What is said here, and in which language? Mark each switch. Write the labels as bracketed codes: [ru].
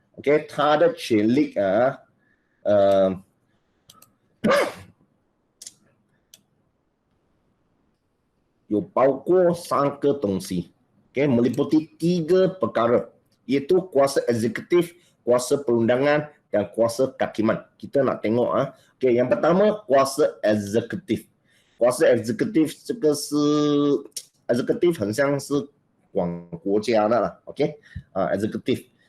[zh] Okey, 他的权力有包括3个东西 okay, [ms] meliputi 3 perkara. iaitu kuasa eksekutif, kuasa perundangan dan kuasa kehakiman. Kita nak tengok Okey, yang pertama kuasa eksekutif. [zh] Kuasa eksekutif 这个是 executive 很像是管国家的啦，okey, executive.